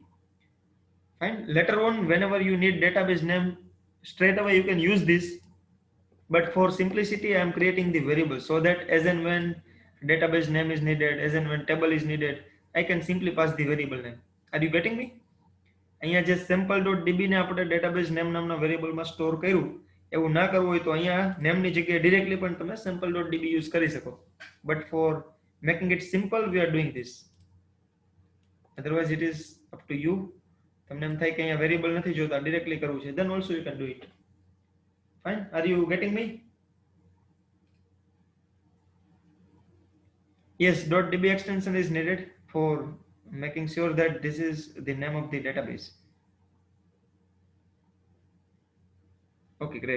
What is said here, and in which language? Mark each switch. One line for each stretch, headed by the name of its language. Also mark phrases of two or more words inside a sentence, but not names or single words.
English: Fine. Later on, whenever you need database name, straight away you can use this. But for simplicity, I am creating the variable so that as and when database name is needed, as and when table is needed, I can simply pass the variable name. Are you getting me?
Gujarati: અહીંયા જે sample.db ને આપણે
English: database name
Gujarati: નામના વેરિયેબલમાં સ્ટોર કર્યું, એવું ના કરવું હોય તો અહીંયા નેમની જગ્યાએ ડિરેક્ટલી પણ તમે sample.db યુઝ કરી શકો.
English: But for making it simple, we are doing this. Otherwise, it is up to you.
Gujarati: તમને એમ થાય કે અહીંયા વેરિયેબલ નથી જોતા, ડિરેક્ટલી કરવું છે,
English: then also you can do it. Fine. Are you getting me? Yes, .db extension is needed for making sure that this is the name of the database. Okay, great.